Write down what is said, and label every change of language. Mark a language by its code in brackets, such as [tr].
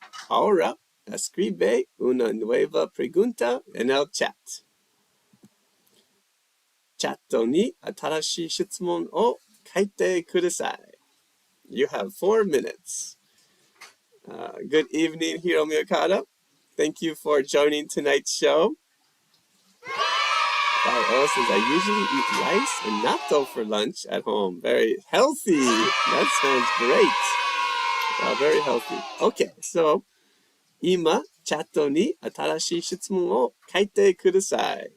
[es] Ahora, escribe una nueva pregunta en el chat. [ja] チャットに新しい質問を書いてください. [en] You have 4 minutes. Good evening, Hiro Miyakata. Thank you for joining tonight's show. O says, I usually eat rice and natto for lunch at home. Very healthy. That sounds great. Very healthy. Okay, so, [ja] 今、チャットに新しい質問を書いてください.